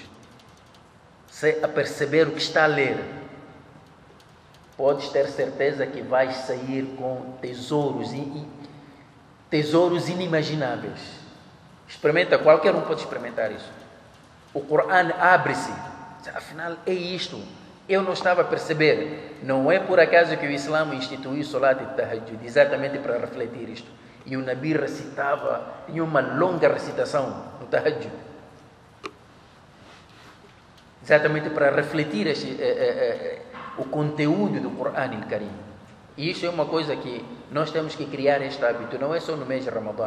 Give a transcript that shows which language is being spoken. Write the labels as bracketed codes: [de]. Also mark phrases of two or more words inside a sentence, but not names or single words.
[pt] Se a perceber o que está a ler, podes ter certeza que vais sair com tesouros inimagináveis. Experimenta, qualquer um pode experimentar isso. O Coran abre-se. Afinal, é isto. Eu não estava a perceber. Não é por acaso que o Islã instituiu Salat al-Tahajjud, exatamente para refletir isto. E o Nabi recitava, tinha uma longa recitação no Tahajjud. Exatamente para refletir o conteúdo do Coran al-Karim. E isso é uma coisa que nós temos que criar este hábito, não é só no mês de Ramadã.